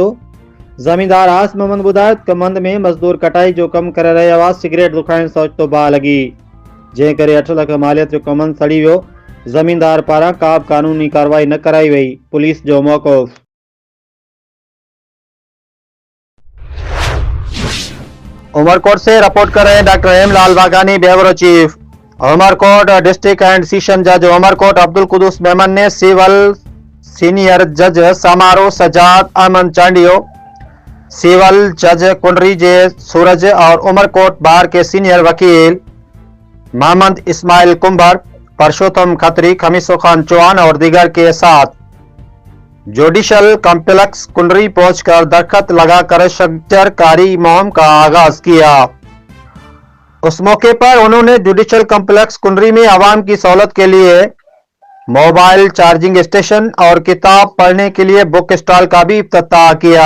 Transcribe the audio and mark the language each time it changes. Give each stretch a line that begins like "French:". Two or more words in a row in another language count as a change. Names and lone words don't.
Sindhi: ज़मींदार आस मोहम्मद ॿुधायो त कमंद में मज़दूर कटाई जो कमु करे रहिया हुआ। सिगरेट दुखाइण सां ओचितो बाहि लॻी, जंहिं करे 8 लख मालियत जो कमंद सड़ी वियो। ज़मींदार पारां का बि कानूनी कार्रवाई न कराई वई। पुलिस जो मौक़िफ़।
Urdu: عمرکوٹ سے رپورٹ کر رہے ہیں ڈاکٹر ہیم لال واگھانی,
English: bureau chief.
Urdu: उमरकोट
English: district and session judge
Urdu: عمرکوٹ عبدالقدوس میمن نے
English: civil senior judge
Urdu: سماروہ سجاد احمد چانڈیو,
English: civil judge
Urdu: کنڈری جے سورج اور عمرکوٹ بار کے سینیئر وکیل محمد اسماعیل کمبھر، پرشوتم کھتری، خمیسو خان چوہان اور دیگر کے ساتھ
English: judicial complex
Urdu: کنڈری پہنچ کر دستخط لگا کر شجرکاری مہم کا آغاز کیا. اس موقع پر انہوں نے
English: judicial complex
Urdu: کنڈری میں عوام کی سہولت کے لیے
English: mobile charging station
Urdu: اور کتاب پڑھنے کے لیے
English: book stall
Urdu: کا بھی افتتاح کیا.